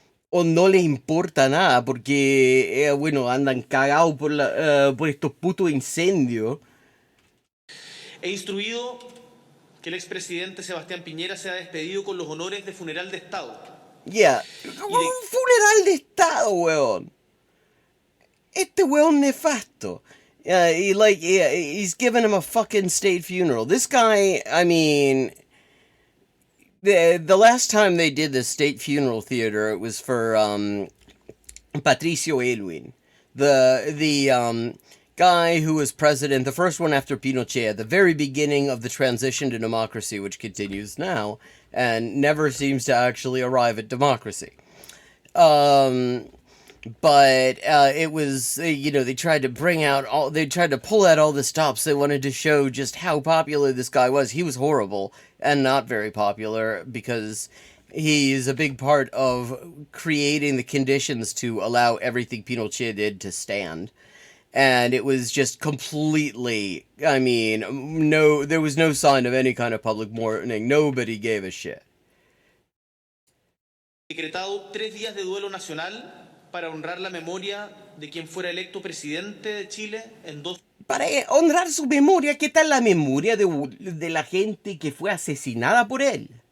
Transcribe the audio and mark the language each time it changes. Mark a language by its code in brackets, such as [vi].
[es] O no le importa nada porque, bueno, andan cagados por estos putos incendios. He instruido que el expresidente Sebastián Piñera sea despedido con los honores de funeral de Estado. Yeah, un funeral de Estado, weón. Este weón nefasto. [en] He's giving him a fucking state funeral. This guy, I mean, the last time they did the state funeral theater, it was for Patricio Aylwin, the guy who was president, the first one after Pinochet, at the very beginning of the transition to democracy, which continues now, and never seems to actually arrive at democracy. But it was, they tried to pull out all the stops. They wanted to show just how popular this guy was. He was horrible and not very popular because he's a big part of creating the conditions to allow everything Pinochet did to stand. And it was just completely, I mean, there was no sign of any kind of public mourning. Nobody gave a shit. [es] Decretado 3 días de duelo nacional para honrar la memoria de quien fuera electo presidente de Chile en 2... Para honrar su memoria, ¿qué tal la memoria de la gente que fue asesinada por él?